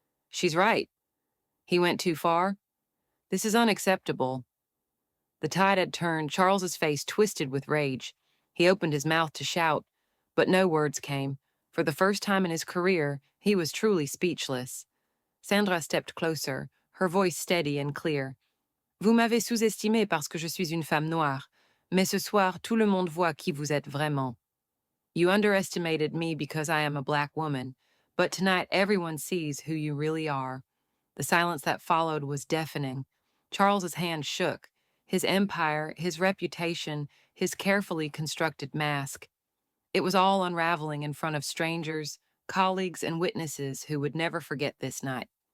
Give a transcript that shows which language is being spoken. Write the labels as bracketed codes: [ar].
[en] "She's right. He went too far. This is unacceptable." The tide had turned. Charles's face twisted with rage. He opened his mouth to shout, but no words came. For the first time in his career, he was truly speechless. Sandra stepped closer, her voice steady and clear. [fr] "Vous m'avez sous-estimé parce que je suis une femme noire, mais ce soir, tout le monde voit qui vous êtes vraiment." [en] You underestimated me because I am a black woman, but tonight everyone sees who you really are. The silence that followed was deafening. Charles's hand shook. His empire, his reputation, his carefully constructed mask. It was all unraveling in front of strangers, colleagues, and witnesses who would never forget this night.